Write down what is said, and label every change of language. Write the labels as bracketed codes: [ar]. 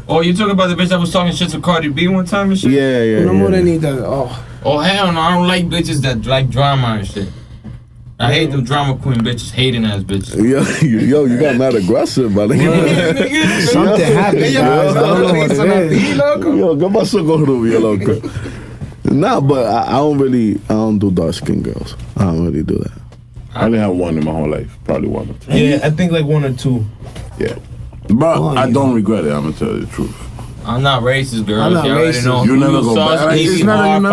[en] Oh, you talking about the bitch that was talking shit to Cardi B one time and shit? Yeah. No more than he does. Oh, Oh, hell no. I don't like bitches that like drama and shit. I hate the drama queen bitches, hating ass bitches. Yo, you got mad aggressive, buddy. something happened, guys. I don't know what it is. [es] Yo, ¿qué pasó con Rubio, loco? [en] Nah, but I don't do dark skinned girls. I don't really do that. I only have one in my whole life. Probably one or two. Yeah, I think like one or two. Yeah. But Oh, I yeah. don't regret it. I'm going to tell you the truth. I'm not racist, girl. I'm not You already racist. know. You never go sauce back. me, It's not that you never